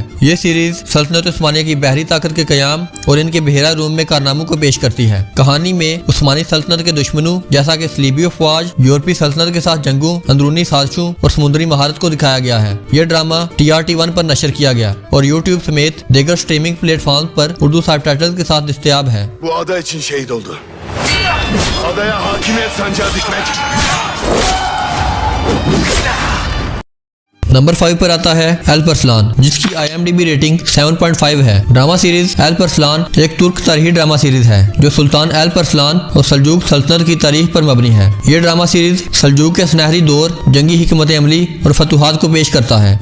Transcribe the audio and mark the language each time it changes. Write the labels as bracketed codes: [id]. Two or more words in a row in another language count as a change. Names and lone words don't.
[ur] یہ سیریز سلطنت عثمانیہ کی بحری طاقت کے قیام اور ان کے بحیرہ روم میں کارناموں کو پیش کرتی ہے. کہانی میں عثمانی سلطنت کے دشمنوں جیسا کہ صلیبی افواج، یورپی سلطنت کے ساتھ جنگوں، اندرونی سازشوں اور سمندری مہارت کو دکھایا گیا ہے. یہ ڈرامہ TRT1 پر نشر کیا گیا اور YouTube سمیت دیگر [en] streaming platform [ur] پر اردو سب ٹائٹل کے ساتھ دستیاب ہے. [tr] Bu ada için şehit oldu. Adaya hakimiyet sancağı dikmek. [ur] نمبر 5 پر آتا ہے الپ ارسلان، جس کی IMDb ریٹنگ 7.5 ہے. ڈرامہ سیریز الپ ارسلان ایک ترک تاریخی ڈرامہ سیریز ہے جو سلطان الپ ارسلان اور سلجوق سلطنت کی تاریخ پر مبنی ہے. یہ ڈرامہ سیریز سلجوق کے سنہری دور، جنگی حکمت عملی اور فتوحات کو پیش کرتا ہے.